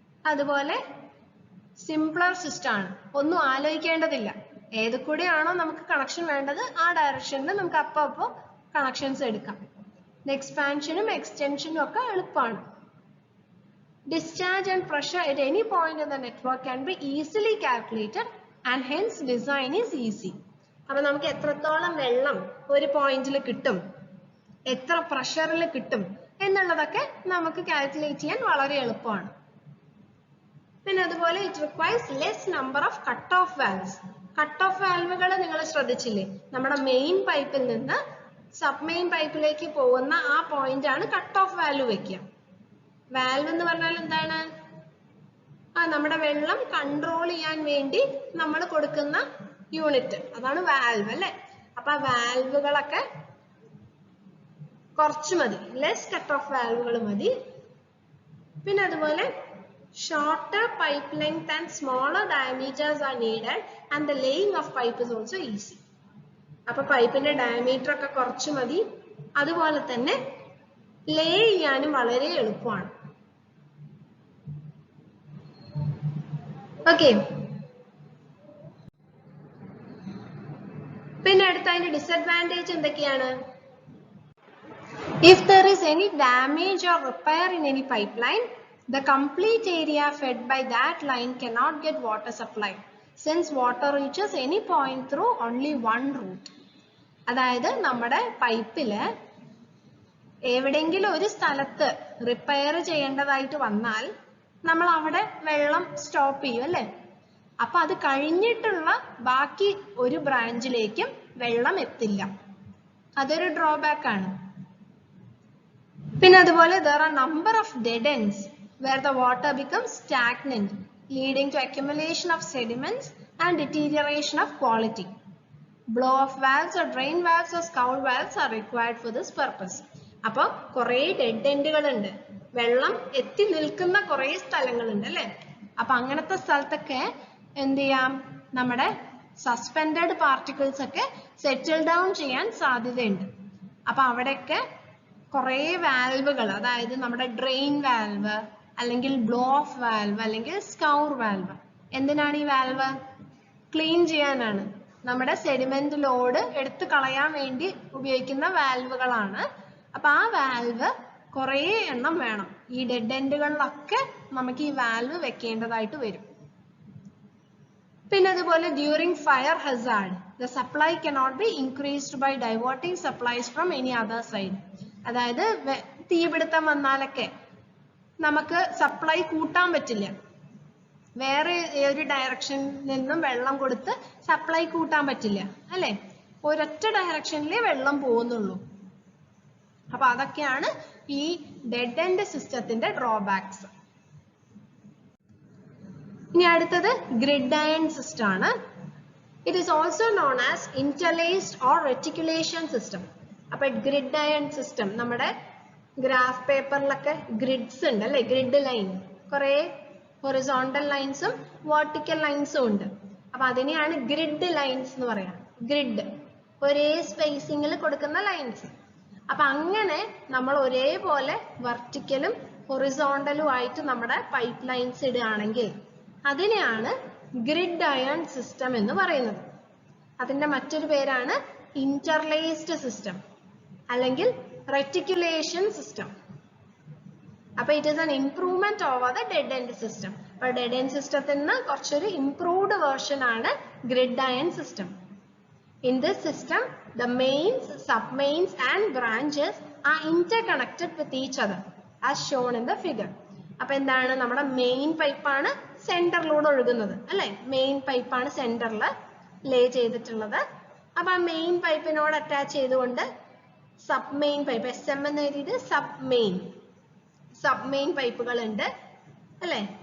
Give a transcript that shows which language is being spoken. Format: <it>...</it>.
<ml>അതുപോലെ simpler system ആണ്, ഒന്നും ആലോചിക്കേണ്ടതില്ല. ഏത് കൂടെയാണോ നമുക്ക് കണക്ഷൻ വേണ്ടത് ആ ഡയറക്ഷനിൽ നമുക്ക് അപ്പോൾ കണക്ഷൻസ് എടുക്കാം. എക്സ്പാൻഷനും എക്സ്റ്റൻഷനും ഒക്കെ എളുപ്പമാണ്.</ml> <en>Discharge and pressure at any point in the network can be easily calculated and hence design is easy.</en> <ml>അപ്പോൾ നമുക്ക് എത്രത്തോളം വെള്ളം ഒരു പോയിന്റിൽ കിട്ടും, എത്ര പ്രഷറിൽ കിട്ടും എന്നുള്ളതൊക്കെ നമുക്ക് കാൽക്കുലേറ്റ് ചെയ്യാൻ വളരെ എളുപ്പമാണ്. പിന്നെ അതുപോലെ</ml> <en>it requires less number of cut off valves.</en> <ml>Cut off വാൽവുകൾ നിങ്ങൾ ശ്രദ്ധിച്ചില്ലേ? നമ്മുടെ മെയിൻ പൈപ്പിൽ നിന്ന് സബ് മെയിൻ പൈപ്പിലേക്ക് പോകുന്ന ആ പോയിന്റ് ആണ് കട്ട് ഓഫ് വാൽവ് വെക്കുക. വാൽവ് എന്ന് പറഞ്ഞാൽ എന്താണ്? നമ്മുടെ വെള്ളം കൺട്രോൾ ചെയ്യാൻ വേണ്ടി നമ്മൾ കൊടുക്കുന്ന യൂണിറ്റ്, അതാണ് വാൽവ് അല്ലെ? അപ്പൊ ആ വാൽവുകളൊക്കെ കുറച്ച് മതി, ലെസ് കട്ട് ഓഫ് വാൽവുകൾ മതി.</ml> <en>പിന്നെ അതുപോലെ shorter pipe length and smaller diameters are needed and the laying of pipe is also easy.</en> <ml>അപ്പൊ പൈപ്പിന്റെ ഡയമീറ്റർ ഒക്കെ കുറച്ച് മതി, അതുപോലെ തന്നെ ലേ ചെയ്യാനും വളരെ എളുപ്പമാണ്. ഓക്കെ, പിന്നെ അടുത്ത അതിന്റെ ഡിസഡ്വാൻറ്റേജ് എന്തൊക്കെയാണ്?</ml> <en>If there is any damage or repair in any pipeline, the complete area fed by that line cannot get water supply since water reaches any point through only one route.</en> <ml>അതായത് നമ്മുടെ പൈപ്പില് എവിടെയെങ്കിലും ഒരു സ്ഥലത്ത് repair ചെയ്യേണ്ടതായിട്ട് വന്നാൽ നമ്മൾ അവിടെ വെള്ളം സ്റ്റോപ്പ് ചെയ്യും അല്ലേ? അപ്പൊ അത് കഴിഞ്ഞിട്ടുള്ള ബാക്കി ഒരു ബ്രാഞ്ചിലേക്കും വെള്ളം എത്തില്ല. അതൊരു ഡ്രോബാക്ക് ആണ്. പിന്നെ അതുപോലെ</ml> <en>there are number of dead ends where the water becomes stagnant, leading to accumulation of sediments and deterioration of quality. Blow-off valves or drain valves or scour valves are required for this purpose.</en> <ml>അപ്പോൾ കുറേ dead എൻഡുകൾ ഉണ്ട്, വെള്ളം എത്തി നിൽക്കുന്ന കുറേ സ്ഥലങ്ങളുണ്ട് അല്ലേ? അപ്പൊ അങ്ങനത്തെ സ്ഥലത്തൊക്കെ എന്ത് ചെയ്യാം? നമ്മുടെ സസ്പെൻഡഡ് പാർട്ടിക്കിൾസ് ഒക്കെ സെറ്റിൽ ഡൗൺ ചെയ്യാൻ സാധ്യതയുണ്ട്. അപ്പൊ അവിടെയൊക്കെ കുറേ വാൽവുകൾ, അതായത് നമ്മുടെ ഡ്രെയിൻ വാൽവ് അല്ലെങ്കിൽ ബ്ലോ ഓഫ് വാൽവ് അല്ലെങ്കിൽ സ്കൗർ വാൽവ്. എന്തിനാണ് ഈ വാൽവ്? ക്ലീൻ ചെയ്യാനാണ്. നമ്മുടെ സെഡിമെന്റ് ലോഡ് എടുത്തു കളയാൻ വേണ്ടി ഉപയോഗിക്കുന്ന വാൽവുകളാണ്. അപ്പൊ ആ വാൽവ് കുറേ എണ്ണം വേണം. ഈ ഡെഡ് എൻഡുകളിലൊക്കെ നമുക്ക് ഈ വാൽവ് വെക്കേണ്ടതായിട്ട് വരും. പിന്നെ അതുപോലെ</ml> <en>During fire hazard the supply cannot be increased by diverting supplies from any other side.</en> <ml>അതായത് തീപിടുത്തം വന്നാലൊക്കെ നമുക്ക് സപ്ലൈ കൂട്ടാൻ പറ്റില്ല. വേറെ ഒരു ഡയറക്ഷനിൽ നിന്നും വെള്ളം കൊടുത്ത് സപ്ലൈ കൂട്ടാൻ പറ്റില്ല അല്ലെ, ഒരൊറ്റ ഡയറക്ഷനിലേ വെള്ളം പോകുന്നുള്ളൂ. അപ്പൊ അതൊക്കെയാണ് ഈ ഡെഡ് എൻഡ് സിസ്റ്റത്തിന്റെ ഡ്രോബാക്സ്. ഇനി അടുത്തത് ഗ്രിഡ് അയൺ സിസ്റ്റം ആണ്.</ml> <en>It is also known as interlaced or reticulation system.</en> <ml>അപ്പൊ ഗ്രിഡ് അയൺ സിസ്റ്റം നമ്മുടെ ഗ്രാഫ് പേപ്പറിലൊക്കെ ഗ്രിഡ്സ് ഉണ്ട് അല്ലെ, ഗ്രിഡ് ലൈൻ, കുറെ ഹൊറിസോണ്ടൽ ലൈൻസും വെർട്ടിക്കൽ ലൈൻസും ഉണ്ട്. അപ്പൊ അതിനെയാണ് ഗ്രിഡ് ലൈൻസ് എന്ന് പറയാം. ഗ്രിഡ് ഒരേ സ്പേസിങ്ങിൽ കൊടുക്കുന്ന ലൈൻസ്. അപ്പൊ അങ്ങനെ നമ്മൾ ഒരേപോലെ വെർട്ടിക്കലും ഹൊറിസോണ്ടലും ആയിട്ട് നമ്മുടെ പൈപ്പ് ലൈൻസ് ഇടുകയാണെങ്കിൽ അതിനെയാണ് ഗ്രിഡ് അയൺ സിസ്റ്റം എന്ന് പറയുന്നത്. അതിന്റെ മറ്റൊരു പേരാണ് ഇന്റർലേസ്ഡ് സിസ്റ്റം അല്ലെങ്കിൽ റെറ്റിക്കുലേഷൻ സിസ്റ്റം. അപ്പൊ</ml> <en>It is an improvement over the dead end system.</en> <ml>അപ്പൊ ഡെഡ് എൻഡ് സിസ്റ്റത്തിന് കുറച്ചൊരു ഇംപ്രൂവ്ഡ് വേർഷൻ ആണ് grid iron system.</ml> <en>In this system, the mains, submains and branches are interconnected with each other as shown in the figure.</en> <ml>അപ്പൊ എന്താണ്, നമ്മുടെ main പൈപ്പാണ് സെന്ററിലൂടെ ഒഴുകുന്നത് അല്ലെ, main പൈപ്പാണ് സെന്ററിൽ ലേ ചെയ്തിട്ടുള്ളത്. അപ്പൊ ആ മെയിൻ പൈപ്പിനോട് അറ്റാച്ച് ചെയ്തുകൊണ്ട് സബ് മെയിൻ പൈപ്പ്, SM എന്ന് എഴുതിയിട്ട് സബ് മെയിൻ പൈപ്പുകൾ ഉണ്ട് അല്ലെ.</ml>